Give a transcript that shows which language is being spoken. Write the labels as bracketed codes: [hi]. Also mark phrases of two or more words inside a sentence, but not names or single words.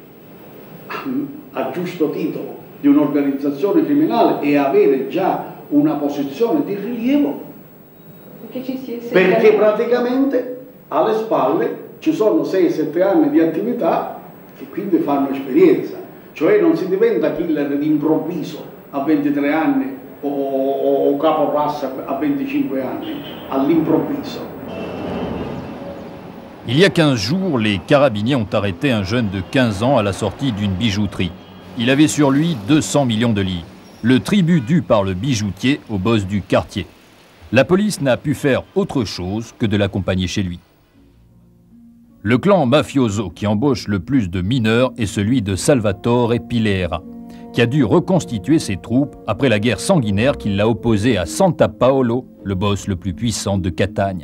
[it] a giusto titolo di un'organizzazione criminale e avere già una posizione di rilievo perché praticamente alle spalle ci sono 6-7 anni di attività e quindi fanno esperienza, cioè non si diventa killer d'improvviso a 23 anni o caporassa a 25 anni, all'improvviso. [fr] Il y a 15 jours, les carabiniers ont arrêté un jeune de 15 ans à la sortie d'une bijouterie. Il avait sur lui 200 millions de livres, le tribut dû par le bijoutier au boss du quartier. La police n'a pu faire autre chose que de l'accompagner chez lui. Le clan mafioso qui embauche le plus de mineurs est celui de Salvatore Pilera, qui a dû reconstituer ses troupes après la guerre sanguinaire qui l'a opposé à Santa Paolo, le boss le plus puissant de Catania.